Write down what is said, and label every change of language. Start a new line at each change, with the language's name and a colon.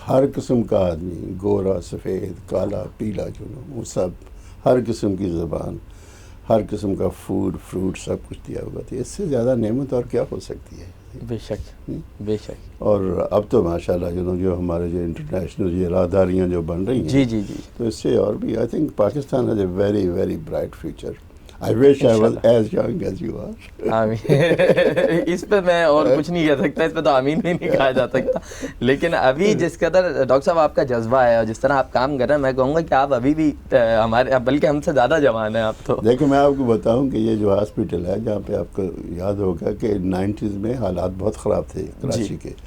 Urdu: ہر قسم کا آدمی گورا سفید کالا پیلا وہ سب ہر قسم کی زبان ہر قسم کا فوڈ فروٹ سب کچھ دیا ہوا تھا. اس سے زیادہ نعمت اور کیا ہو سکتی ہے. بے شک بے شک. اور اب تو ماشاءاللہ جو ہمارے جو انٹرنیشنل یہ راہداریاں جو بن رہی ہیں جی جی جی تو اس سے اور بھی
English: I think Pakistan has a very very bright future. I wish I was as young as you are.
Urdu: آمین. اس پہ میں اور کچھ نہیں کہہ سکتا، اس پہ تو آمین بھی نہیں کہا جا سکتا. لیکن ابھی جس قدر ڈاکٹر صاحب آپ کا جذبہ ہے اور جس طرح آپ کام کر رہے ہیں میں کہوں گا کہ آپ ابھی بھی ہمارے بلکہ ہم سے زیادہ جوان ہیں آپ تو. دیکھیں میں آپ کو بتاؤں کہ یہ جو ہاسپٹل ہے جہاں پہ آپ کو یاد ہوگا کہ 90s میں حالات بہت خراب تھے کراچی کے.